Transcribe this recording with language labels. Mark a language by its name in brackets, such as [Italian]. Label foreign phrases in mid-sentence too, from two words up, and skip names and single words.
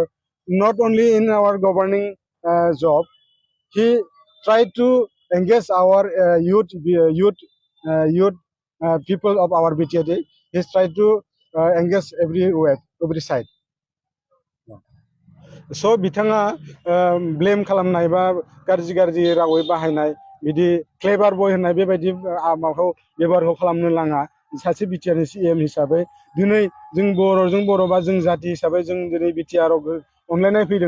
[English] Not only in our governing job, he tried to engage our youth people of our BTAD. He tried to engage everywhere, every side. [Bodo] So बिथाङा ब्लेम खालामनाय बा गाज्रि गाज्रि रावै बाहायनाय बिदि [English] clever boy [Bodo] होननाय बेबायदि माबाखौ बेबहारखौ खालामनो नाङा। सासे बिटिआरनि सिएम हिसाबै दिनै जों बर'जों बर' बा जों जाति हिसाबै जों दिनै बिटिआरआव अनलायनाय फैदों।